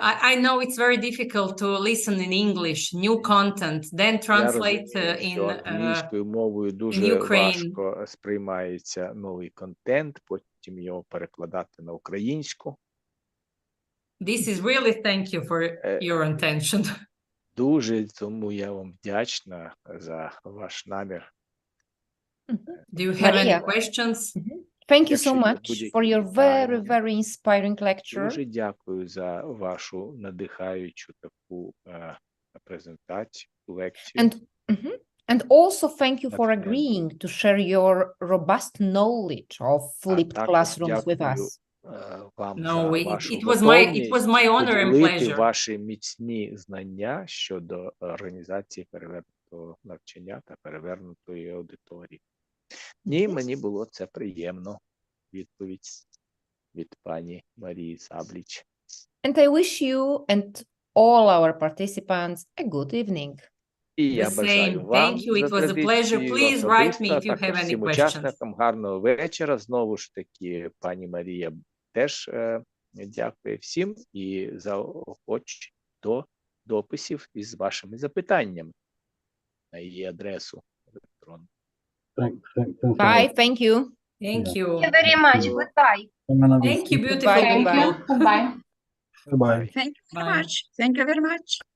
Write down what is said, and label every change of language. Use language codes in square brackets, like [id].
[en] I know it's very difficult to listen in English, new content, then translate in [uk] англійською мовою дуже важко сприймається новий контент, потім його перекладати на українську. [en] This is really thank you for your intention. [uk] Дуже, тому я вам вдячна за ваш намір. [en] Do you have any questions? Thank you so much for your very, very inspiring lecture. Дуже дякую за вашу надихаючу таку презентацію, лекцію. And also thank you for agreeing to share your robust knowledge of flipped classrooms with us. No, it was my honor and pleasure. [uk] Ваші міцні знання щодо організації перевернутого навчання та перевернутої аудиторії. Ні, мені було це приємно. Відповідь від пані Марії Сабліч. [en] And I wish you and all our participants a good evening. [uk] І я бажаю вам, [en] Thank you. It was a pleasure. Please write me if you have any questions. [uk] Учасникам гарного вечора. Знову ж таки, пані Марія теж дякує всім і заохочує до дописів із вашими запитаннями на її адресу електронну. [en] Bye. Thank you. Thank you. Thank you very much. Goodbye. Thank you, beautiful people. Goodbye. Goodbye. Thank you very much. Thank you very much.